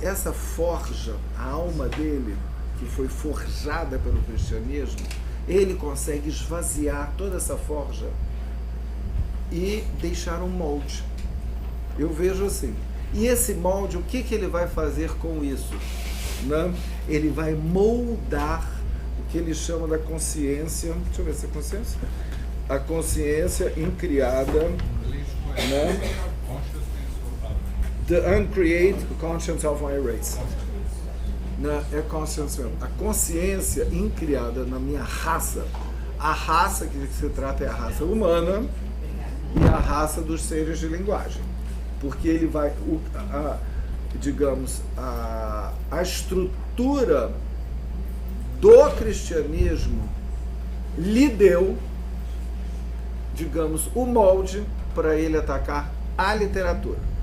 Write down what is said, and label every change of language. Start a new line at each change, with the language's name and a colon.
Portuguese: Essa forja, a alma dele, que foi forjada pelo cristianismo, ele consegue esvaziar toda essa forja e deixar um molde. Eu vejo assim. E esse molde, o que ele vai fazer com isso? Né? Ele vai moldar o que ele chama da consciência. Deixa eu ver se é consciência. A consciência incriada, né?
English: The uncreated conscience of my race.
Portuguese: É consciência mesmo. A consciência incriada na minha raça. A raça que se trata é a raça humana e a raça dos seres de linguagem. Porque ele vai, digamos, a estrutura do cristianismo lhe deu, digamos, o molde para ele atacar a literatura.